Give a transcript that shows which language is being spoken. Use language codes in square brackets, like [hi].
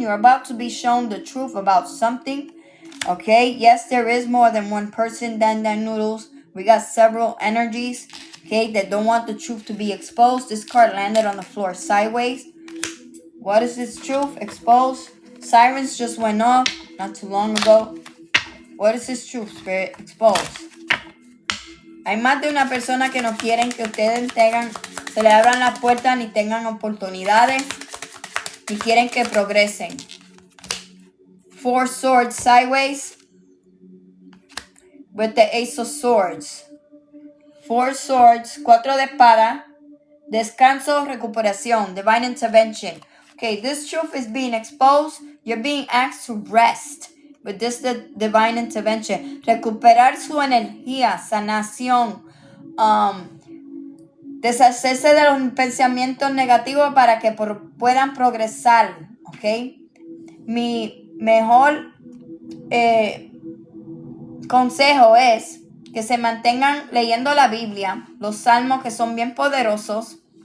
[en] You're about to be shown the truth about something. Okay, yes, there is more than one person, Dan Noodles. We got several energies, okay, that don't want the truth to be exposed. This card landed on the floor sideways. What is this truth? Exposed. Sirens just went off not too long ago. What is this truth, Spirit? Exposed. [es] Hay más de una persona que no quieren que ustedes se le abran las puertas ni tengan oportunidades, ni quieren que progresen. [en] 4 Swords sideways with the Ace of Swords. [es] 4 Swords, 4 de espada, descanso, recuperación, [en] divine intervention. Okay, this truth is being exposed. You're being asked to rest with this divine intervention. [es] Recuperar su energía, sanación, deshacerse de los pensamientos negativos para que puedan progresar. Okay, mi mejor consejo es que se mantengan leyendo la Biblia, los salmos que son bien poderosos.